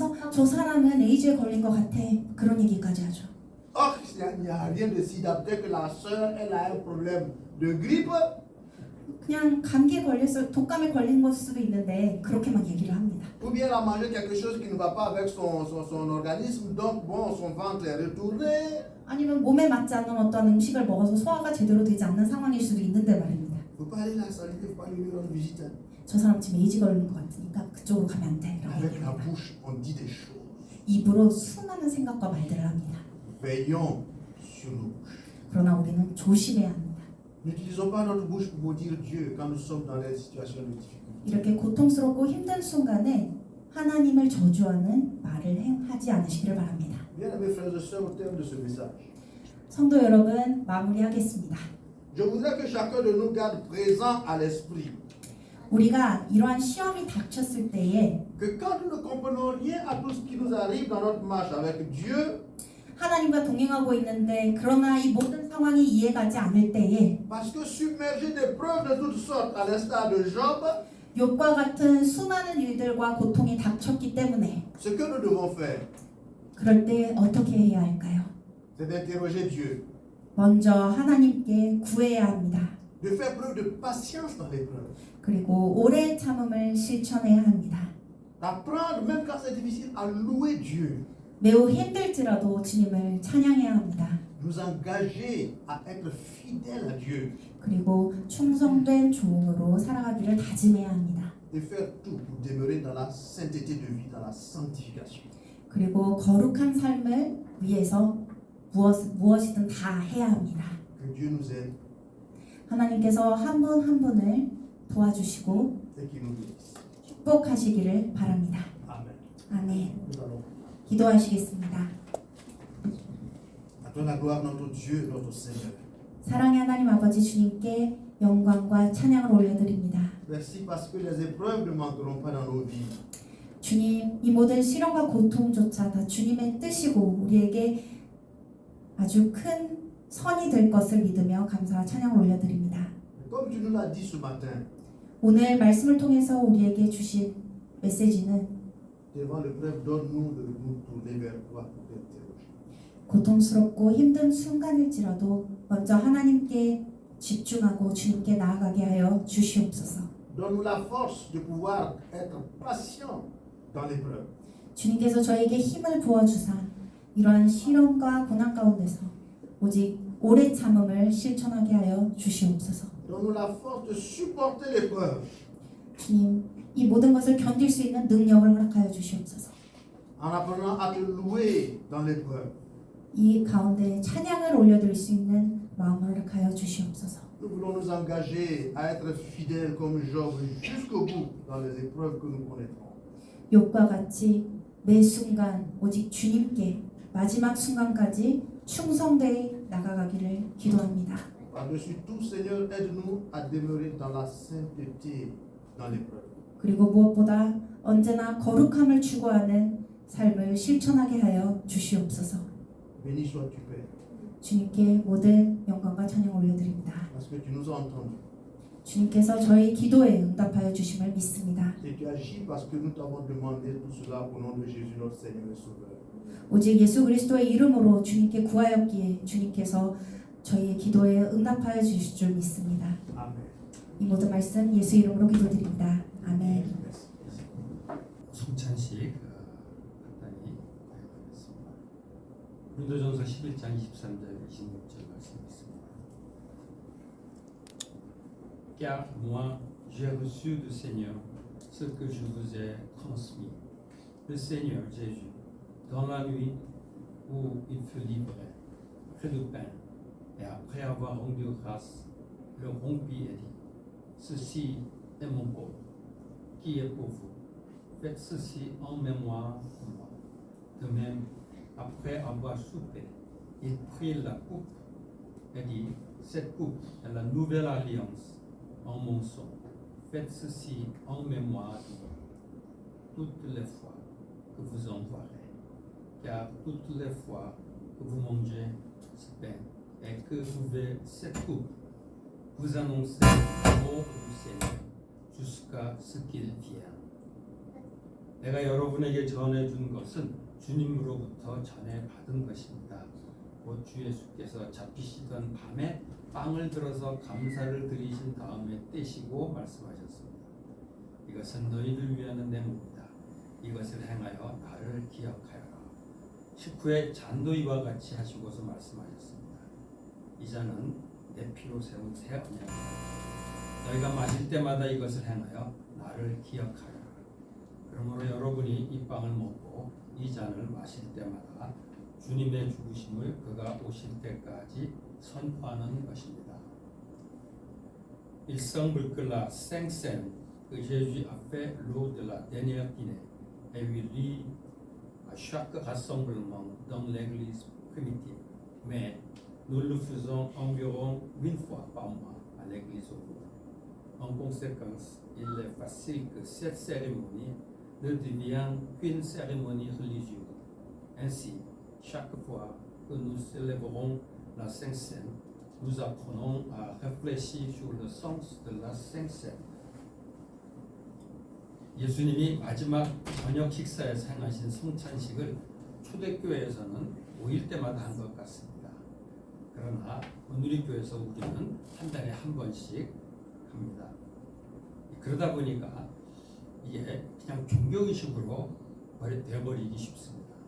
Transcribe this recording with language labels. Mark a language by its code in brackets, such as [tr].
[ko] 저 사람은 에이즈에 걸린 것 같아. 그런 얘기까지 하죠. [fr] Or, il n'y a rien de sida. Peut-être que la soeur, elle a un problème de grippe. [ko] 그냥 감기에 걸려서 독감에 걸린 걸 수도 있는데 그렇게만 얘기를 합니다. [fr] Ou bien elle a mangé quelque chose qui ne va pas avec son organisme. Donc, bon, son ventre est retourné. [ko] 아니면 몸에 맞지 않는 어떤 음식을 먹어서 소화가 제대로 되지 않는 상황일 수도 있는데 말입니다. [fr] Il ne faut pas aller la saluer, il ne faut pas lui rendre visite. [ko] 저 사람 지금 에이즈 걸린 것 같으니까 그쪽으로 가면 안 돼. 이런 [fr] Avec la [ko] 얘기입니다. [fr] bouche, on dit des choses. [ko] 입으로 수많은 생각과 말들을 합니다. [fr] Veillons sur nos bouches. [ko] 그러나 우리는 조심해야 합니다. [fr] N'utilisons pas notre bouche pour maudire Dieu quand nous sommes dans des situations de difficulté. [ko] 이렇게 고통스럽고 힘든 순간에 하나님을 저주하는 말을 하지 않으시기를 바랍니다. [fr] Bien-aimés frères et sœurs, au terme de ce message, [ko] 성도 여러분, 마무리하겠습니다. [fr] je voudrais que chacun de nous garde présent à l'esprit [ko] 우리가 이러한 시험이 닥쳤을 때에 [fr] que quand nous ne comprenons rien à tout ce qui nous arrive dans notre marche avec Dieu, [ko] 하나님과 동행하고 있는데 그러나 이 모든 상황이 이해가지 않을 때에 [fr] parce que submergé d'épreuves de toutes sortes, à l'instar de Job, [ko] 욥과 같은 수많은 일들과 고통이 닥쳤기 때문에 [fr] ce que nous devons faire, [ko] 그럴 때 어떻게 해야 할까요? [fr] c'est d'interroger Dieu, [ko] 먼저 하나님께 구해야 합니다. [fr] de faire preuve de patience dans l'épreuve, [ko] 그리고 오래 참음을 실천해야 합니다. [fr] d'apprendre, même quand c'est difficile, à louer Dieu, [ko] 매우 힘들지라도 주님을 찬양해야 합니다. [fr] nous engager à être fidèles à Dieu [ko] 그리고 충성된 종으로 살아가기를 다짐해야 합니다. [fr] et faire tout pour demeurer dans la sainteté de vie, dans la sanctification. [ko] 그리고 거룩한 삶을 위해서 무엇이든 다 해야 합니다. [fr] Que Dieu nous aide [ko] 하나님께서 한 분 한 분을 도와주시고 [fr] et qu'il nous bénisse. [ko] 축복하시기를 바랍니다. [fr] Amen. [ko] 아멘. [fr] Nous allons. [ko] 기도하시겠습니다. [fr] À toi la gloire, notre Dieu, notre Seigneur. [ko] 사랑의 하나님 아버지 주님께 영광과 찬양을 올려드립니다. [fr] Merci parce que les épreuves ne manqueront pas dans nos vies. [ko] 주님, 이 모든 시련과 고통조차 다 주님의 뜻이고 우리에게 아주 큰 선이 될 것을 믿으며 감사와 찬양을 올려드립니다. [fr] Comme tu nous l'as dit ce matin, [ko] 오늘 말씀을 통해서 우리에게 주신 메시지는 [fr] devant l'épreuve, donne-nous de nous tourner vers toi pour t'interroger. [ko] 고통스럽고 힘든 순간일지라도 먼저 하나님께 집중하고 주님께 나아가게 하여 주시옵소서. [fr] Donne-nous la force de pouvoir être patient dans l'épreuve. [ko] 주님께서 저에게 힘을 부어주사 이러한 시련과 고난 가운데서 오직 오래 참음을 실천하게 하여 주시옵소서. [fr] Donne-nous la force de supporter l'épreuve [ko] 주님, 이 모든 것을 견딜 수 있는 능력을 허락하여 주시옵소서. [fr] en apprenant à te louer dans l'épreuve. [ko] 이 가운데 찬양을 올려드릴 수 있는 마음을 허락하여 주시옵소서. [fr] Nous voulons nous engager à être fidèles comme Job jusqu'au bout dans les épreuves que nous connaîtrons. [ko] 욥과 같이 매 순간 오직 주님께 마지막 순간까지 충성되어 나가가기를 기도합니다. [fr] Par-dessus tout, Seigneur, aide-nous à demeurer dans la sainteté dans l'épreuve. [ko] 그리고 무엇보다 언제나 거룩함을 추구하는 삶을 실천하게 하여 주시옵소서. [fr] Béni sois-tu, Père, [ko] 주님께 모든 영광과 찬양 올려드립니다. [fr] parce que tu nous as entendus. [ko] 주님께서 저희 기도에 응답하여 주심을 믿습니다. [fr] Et tu agis parce que nous t'avons demandé tout cela au nom de Jésus, notre Seigneur et Sauveur. [ko] 오직 예수 그리스도의 이름으로 주님께 구하였기에 주님께서 저희의 기도에 응답하여 주실 줄 믿습니다. [fr] Amen. [ko] 이 모든 말씀 예수 이름으로 기도드립니다. 아멘. [fr] Merci. [ko] 성찬식 간단히 고백하겠습니다. 고린도전서 11장 23절 26절 말씀 있습니다. [fr] Car moi j'ai reçu du Seigneur ce que je vous ai transmis. Le Seigneur Jésus, dans la nuit où il fut livré, prit le pain et après avoir rendu grâce, le rompit et dit: Ceci est mon corps, qui est pour vous. Faites ceci en mémoire de moi. De même, après avoir soupé, il prit la coupe et dit: Cette coupe est la nouvelle alliance en mon sang. Faites ceci en mémoire de moi. Toutes les fois que vous en boirez, car toutes les fois que vous mangez ce pain et que vous buvez cette coupe, vous annoncez la mort du Seigneur jusqu'à ce qu'il vienne. [ko] 내가 여러분에게 전해준 것은 주님으로부터 전해받은 것입니다. 곧 주 예수께서 잡히시던 밤에 빵을 들어서 감사를 드리신 다음에 떼시고 말씀하셨습니다. 이것은 너희를 위하는 내 몸이다. 이것을 행하여 나를 기억하여라. 식후에 잔도 이와 같이 하시고서 말씀하셨습니다. 이 잔은 내 피로 세운 새 언약이다. 너희가 마실 때마다 이것을 행하여 나를 기억하여라. 그러므로 여러분이 이 빵을 먹고 이 잔을 마실 때마다 주님의 죽으심을 그가 오실 때까지 선포하는 것입니다. [fr] Ils semblent que la Sainte Seine que Jésus a fait lors de la dernière dîner ait eu lieu à chaque rassemblement dans l'église primitive, mais nous le faisons environ une fois par mois à l'église ouverte. En conséquence, il est facile que cette cérémonie ne devienne qu'une cérémonie religieuse. Ainsi, chaque fois que nous célébrons la Sainte Seine, nous apprenons à réfléchir sur le sens de la Sainte Seine. [ko] 예수님이 마지막 저녁 식사에서 행하신 성찬식을 초대교회에서는 5일 때마다 한 것 같습니다. 그러나 온누리교회에서 우리는 한 달에 한 번씩 합니다. 그러다 보니까 이게 그냥 종교의식으로 되어버리기 쉽습니다.